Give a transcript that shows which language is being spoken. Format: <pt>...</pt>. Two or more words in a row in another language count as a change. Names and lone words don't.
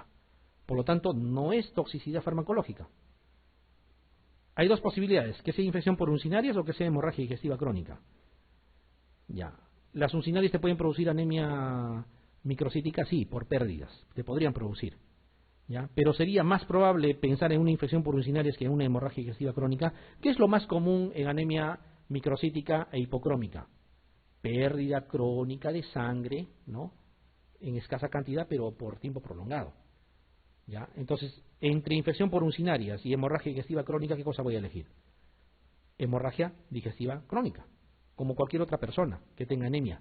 <es>Por lo tanto, no es toxicidad farmacológica. Hay dos posibilidades, que sea infección por uncinarias o que sea hemorragia digestiva crónica. Ya. Las uncinarias te pueden producir anemia microcítica, sí, por pérdidas. Te podrían producir. ¿Ya? Pero sería más probable pensar en una infección por uncinarias que en una hemorragia digestiva crónica, que es lo más común en anemia microcítica e hipocrómica. Pérdida crónica de sangre, ¿no? En escasa cantidad, pero por tiempo prolongado. ¿Ya? Entonces, entre infección por uncinarias y hemorragia digestiva crónica, ¿qué cosa voy a elegir? Hemorragia digestiva crónica, como cualquier otra persona que tenga anemia.</es>